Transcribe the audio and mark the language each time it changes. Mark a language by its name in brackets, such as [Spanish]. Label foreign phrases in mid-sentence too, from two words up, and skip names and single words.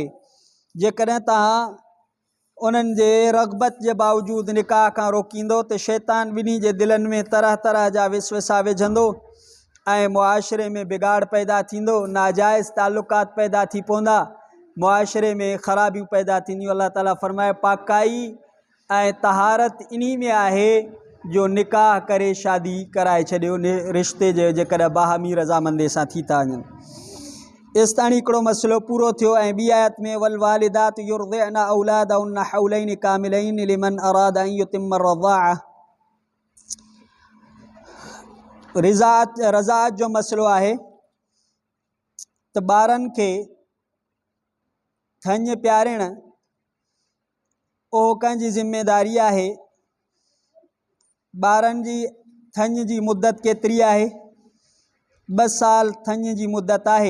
[Sindhi] जेकॾहिं तव्हां उन्हनि जे रग़बत जे बावजूदि निकाह खां रोकींदो त शैतान ॿिन्ही जे दिलनि में तरह तरह जा विसवसा विझंदो ऐं मुआशिरे में बिगाड़ पैदा थींदो, नाजाइज़ ताल्लुकात पैदा थी पवंदा, मुआशिरे में ख़राबियूं पैदा थींदियूं। अलाह ताला फरमाए पाकाई ऐं तहारत इन्ही में आहे जो निकाह करे शादी कराए छॾियो रिश्ते जे जेकॾहिं बाहमी रज़ामंदे सां थी था वञनि। एसिताणी हिकिड़ो मसइलो पूरो थियो। ऐं ॿी आयत में [Arabic] والوالدات يرضعن أولادهن حولين كاملين لمن أراد أن يتم الرضاعة, [Sindhi] रज़ाअत जो मसइलो आहे त ॿारनि खे थञ प्यारणु उहो कंहिंजी ज़िम्मेदारी आहे। ॿारनि जी थञ जी मुदत केतिरी आहे? 2 साल थञ जी मुदत आहे।